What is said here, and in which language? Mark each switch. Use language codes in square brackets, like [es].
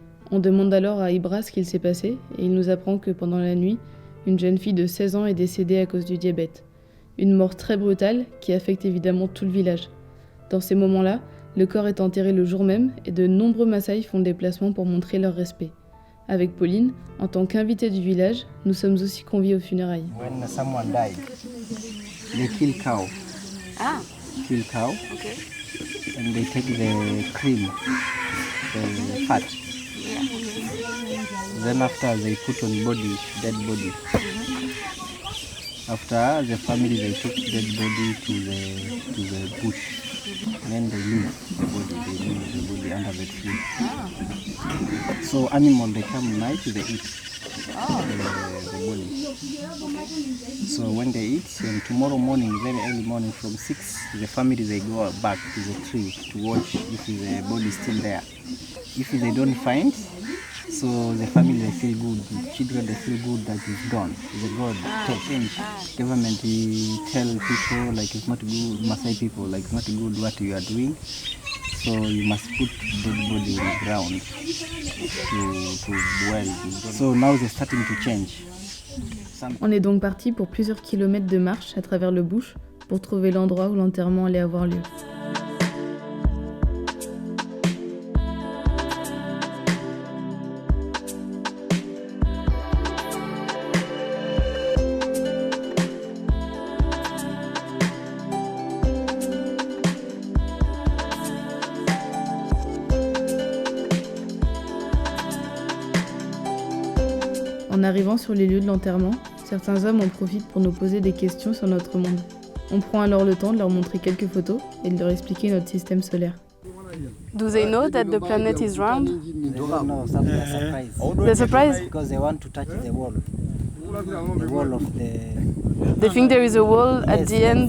[fr] On demande alors à Ibra ce qu'il s'est passé et il nous apprend que pendant la nuit, une jeune fille de 16 ans est décédée à cause du diabète. Une mort très brutale qui affecte évidemment tout le village. Dans ces moments-là, le corps est enterré le jour même et de nombreux Maasai font le déplacement pour montrer leur respect. Avec Pauline, en tant qu'invitée du village, nous sommes aussi conviés aux funérailles. [en] When someone died, they kill cow. Ah. Kill cow. Okay. And they take the cream, the fat. Then after they put on body, dead body. After the family they took dead body to the bush. Then they leave the body under the tree. So animal they come night they eat the body. So when they eat, and tomorrow morning, very early morning from 6, the family they go back to the tree to watch if the body is still there. If they don't find, so the family they feel good, the children they feel good that it's gone. The God change. Government tell people like it's not good, Maasai people like it's not good what you are doing. So you must put dead body on the ground to dwell. So now they're starting to change. [fr] On est donc parti pour plusieurs kilomètres de marche à travers le bush pour trouver l'endroit où l'enterrement allait avoir lieu. En arrivant sur les lieux de l'enterrement, certains hommes en profitent pour nous poser des questions sur notre monde. On prend alors le temps de leur montrer quelques photos et de leur expliquer notre système solaire. [en] Do they know that the planet is round? No, some are surprised. They're surprised? Because they want to touch the wall of the... They think there is a wall at the end?